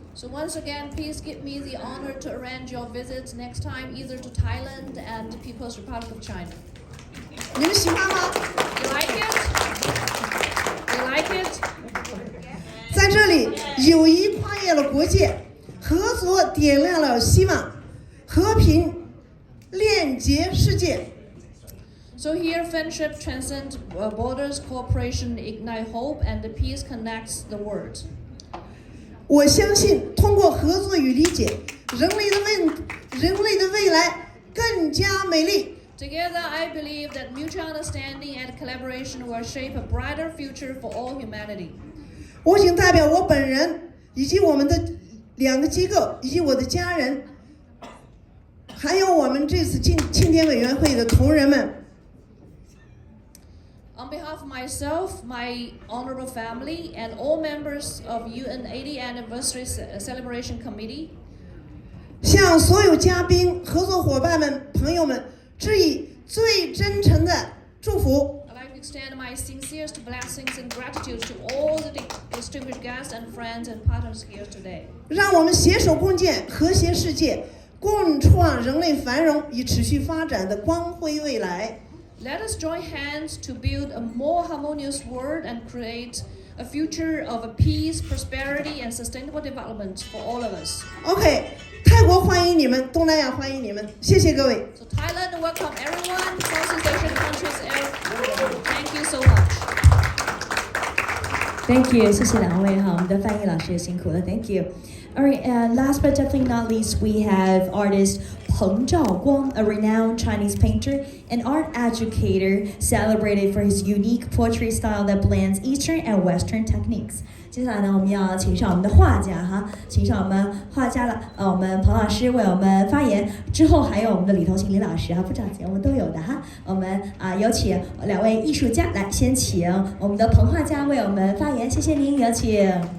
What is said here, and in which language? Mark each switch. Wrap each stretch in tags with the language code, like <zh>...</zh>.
<en>So once again, please give me the honor to arrange your visits next time, either to Thailand and the People's Republic of China.</en> <zh>你们喜欢吗</zh> <en>You like it? You like it?</en> <zh>在这里，友谊跨越了国界，合作点亮了希望，和平链接世界。</zh> <en>So here, friendship transcends borders, cooperation ignite hope, and the peace connects the world.</en> <zh>我相信，通过合作与理解，人类的未来更加美丽。</zh> <en>Together, I believe that mutual understanding and collaboration will shape a brighter future for all humanity.</en> <zh>我仅代表我本人以及我们的2个机构以及我的家人，还有我们这次庆典委员会的同仁们。</zh> <en>On behalf of myself, my honorable family, and all members of UN 80th Anniversary Celebration Committee,</en> <zh>向所有嘉宾、合作伙伴们、朋友们致以最真诚的祝福。</zh> <en>I'd like to extend my sincerest blessings and gratitude to all the distinguished guests and friends and partners here today.</en> <zh>让我们携手共建和谐世界，共创人类繁荣与持续发展的光辉未来。</zh> <en>Let us join hands to build a more harmonious world and create a future of peace, prosperity, and sustainable development for all of us.</en> <zh>OK， 泰国欢迎你们，东南亚欢迎你们，谢谢各位。</zh> <en>So Thailand welcome everyone, Southeast Asian countries, everyone. Thank you so much. Thank you，</en> <zh>谢谢2位哈，我们的翻译老师也辛苦了 ，Thank you.</zh> <en>Alright, and last but definitely not least, we have artist Peng Zhaoguang, a renowned Chinese painter and art educator, celebrated for his unique poetry style that blends Eastern and Western techniques.</en> <zh>接下来呢，我们要请上我们的画家哈，请上我们画家了，我们彭老师为我们发言，之后还有我们的李头行李老师哈，不着急，我们都有的哈。我们有请2位艺术家来，先请我们的彭画家为我们发言，谢谢您，有请。</zh>